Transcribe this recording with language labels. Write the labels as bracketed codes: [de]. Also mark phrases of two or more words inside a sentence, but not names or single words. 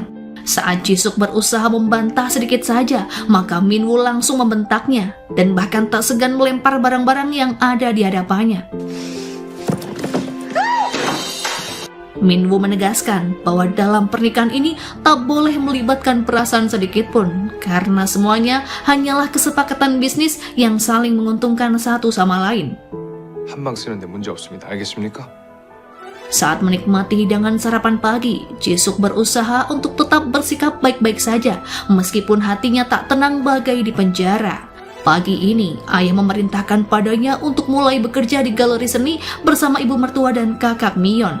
[id] Saat Jisuk berusaha membantah sedikit saja, maka Minwoo langsung membentaknya dan bahkan tak segan melempar barang-barang yang ada di hadapannya. Minwoo menegaskan bahwa dalam pernikahan ini tak boleh melibatkan perasaan sedikit pun, karena semuanya hanyalah kesepakatan bisnis yang saling menguntungkan satu sama lain. [ko] 한방 쓰는데 문제 없습니다. 알겠습니까? [id] Saat menikmati hidangan sarapan pagi, Jisuk berusaha untuk tetap bersikap baik-baik saja, meskipun hatinya tak tenang bagai di penjara. Pagi ini, ayah memerintahkan padanya untuk mulai bekerja di galeri seni bersama ibu mertua dan kakak Mion.